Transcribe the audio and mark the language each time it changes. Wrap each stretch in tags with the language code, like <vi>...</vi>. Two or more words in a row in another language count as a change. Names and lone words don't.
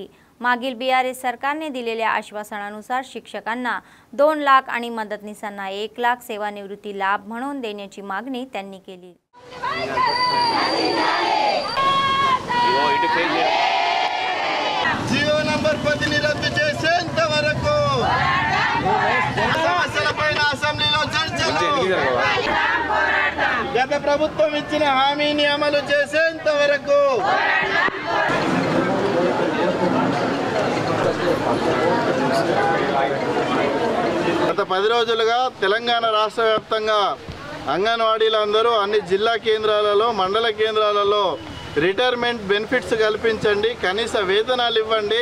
<mr>मागील बीआरएस सरकारने दिलेल्या आश्वासनानुसार शिक्षकांना 2 लाख आणि मदतनीसांना 1 लाख सेवानिवृत्ती लाभ म्हणून देण्याची मागणी त्यांनी केली।</mr> <en>GO number</en> <te>10 రద్దు చేసేంత వరకు సమస్యలపైన అసెంబ్లీలో చర్చలు గత ప్రభుత్వం ఇచ్చిన హామీని అమలు చేసేంత వరకు గత 10 రోజులుగా తెలంగాణ రాష్ట్ర వ్యాప్తంగా అంగన్వాడీలందరూ అన్ని జిల్లా కేంద్రాలలో మండల కేంద్రాలలో</te> <en>retirement benefits</en> <te>కల్పించండి, కనీస వేతనాలు ఇవ్వండి.</te>